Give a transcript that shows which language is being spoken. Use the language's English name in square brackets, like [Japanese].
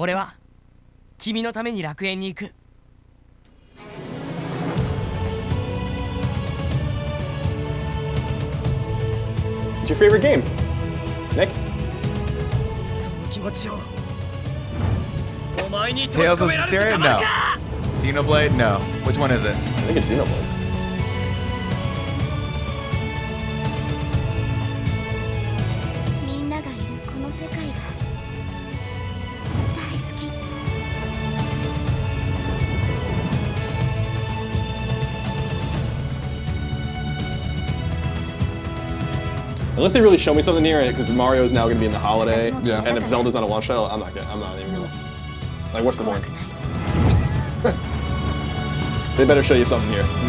[Japanese] 俺は君のために楽園に行く。 [English] What's your favorite game? Nick? [Japanese] その気持ちをお前に [English] Tales of Hysteria? No. Xenoblade? No. Which one is it? I think it's Xenoblade. [Japanese] みんながいるこの世界が大好き。 [English] Unless they really show me something here, because Mario's now going to be in the holiday, Yeah. and if Zelda's not a launch title, I'm not even gonna. Like, what's the point? They better show you something here.